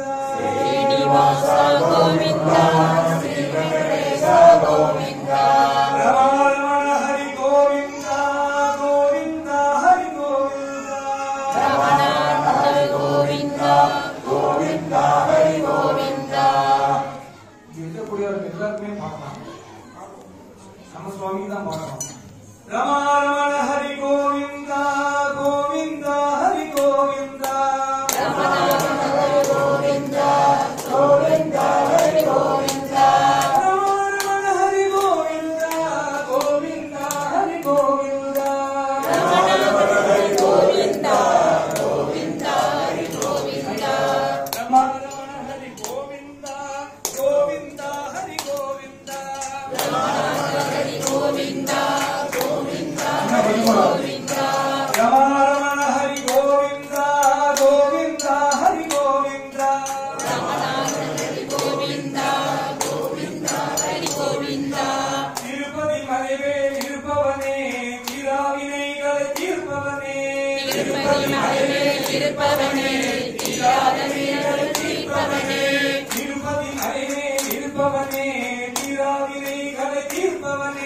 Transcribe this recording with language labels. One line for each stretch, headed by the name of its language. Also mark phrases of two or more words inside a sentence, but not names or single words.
Sanskrit: श्रीनिवास गोविंद श्री वेंकटेश गोविंद रमण हरि गोविंद गोविंद हरि गोविंद रमण हरि गोविंद गोविंद हरि गोविंद
Tamil: எல்லாருமே பார்க்கலாம் நம்ம சுவாமி தான் பார்க்கலாம் ரமண ஹரி கோவிந்த கோவிந்த ஹரி கோவிந்த
Sanskrit: रमण हरि गोविंद गोविंद हरि गोविंद रमण हरि गोविंद गोविंद हरि गोविंद रमण हरि गोविंद गोविंद हरि गोविंद रमण हरि गोविंद गोविंद हरि गोविंद हरि गोविंद गोविंद हरि गोविंद रमण हरि गोविंद गोविंद हरि गोविंद रमण हरि गोविंद गोविंद हरि गोविंद
Tamil: திருப்பதி மலைவேல் இருப்பவனே திராவினைகளை தீர்ப்பவனே திருப்பதி மலைமேல் இருப்பவனே தீராத வினைகள் தீர்ப்பவனே திருப்பதி மலைவேல் இருப்பவனே திராவினைகளை தீர்ப்பவனே